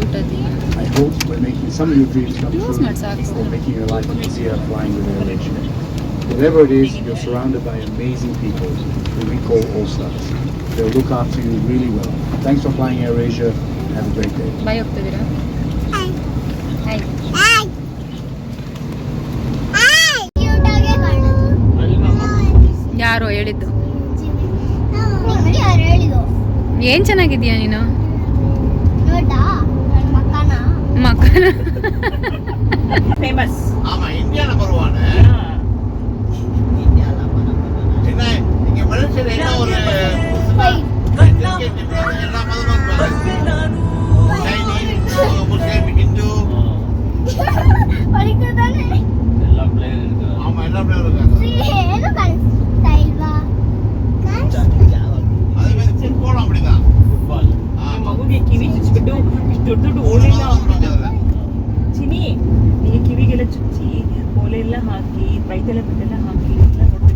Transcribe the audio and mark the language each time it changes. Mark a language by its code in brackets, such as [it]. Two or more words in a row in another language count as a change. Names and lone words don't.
[en] I hope we're making some of your dreams come true or making your life easier flying with AirAsia. Whatever it is, you're surrounded by amazing people who we call All-Stars. They'll look after you really well. Thanks for flying AirAsia. Have a great day. [kn] ಬಾಯ್ ಹೋಗ್ತಿದ್ದೀರಾ? ಹಾಯ್. ಯಾರೋ ಹೇಳಿದ್ದು? ಏನ್ ಚೆನ್ನಾಗಿದ್ಯಾ ನೀನು? [ta] ஃபேமஸ். ஆமா, இந்தியால வருவானு. என்ன இங்க மலேசியால என்ன ஒரு எல்லா மதமும் சைனீஸ், முஸ்லிம், ஹிந்து [kn] ಎಲ್ಲ ಪ್ಲೇಯರ್ ಇರ್ತಾರೆ. [ta] ஆமா, எல்லா பேரும் இருக்காங்க. அதே மாதிரி ஃபுட்பாலும் அப்படிதான். [kn] ಫುಟ್ಬಾಲ್ ಮಗುಗೆ ಕಿವಿ ಚುಚ್ಚಿಬಿಟ್ಟು ಇಷ್ಟು ದೊಡ್ಡ ದೊಡ್ಡ ಓಲೆಲ್ಲ ಚಿನಿ ಈಗ ಕಿವಿಗೆಲ್ಲ ಚುಚ್ಚಿ ಓಲೆ ಎಲ್ಲ ಹಾಕಿ ಬೈತೆಲ್ಲ ಬಿಟ್ಟೆಲ್ಲ ಹಾಕಿ ಎಲ್ಲ ನೋಡ್ಬೇಕು.